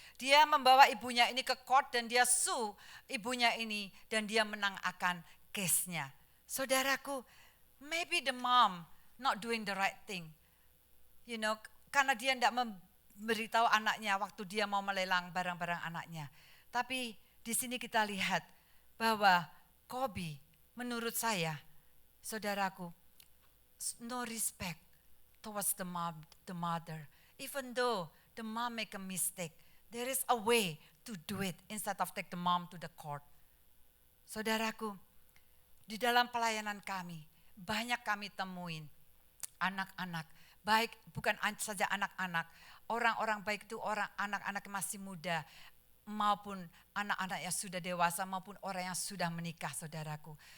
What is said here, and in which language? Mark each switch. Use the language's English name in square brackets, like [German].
[Indonesian] Dia membawa ibunya ini ke court dan dia sue ibunya ini dan dia menang akan case-nya. [English] Saudaraku, maybe the mom not doing the right thing. [Indonesian] Karena dia tidak memberitahu anaknya waktu dia mau melelang barang-barang anaknya. Tapi di sini kita lihat bahwa Kobe, menurut saya, saudaraku, [English] no respect towards the mother. Even though the mom make a mistake, there is a way to do it instead of take the mom to the court. [Indonesian] Saudaraku, di dalam pelayanan kami, banyak kami temuin anak-anak, baik bukan saja anak-anak, orang-orang baik itu anak-anak yang masih muda, maupun anak-anak yang sudah dewasa, maupun orang yang sudah menikah, saudaraku.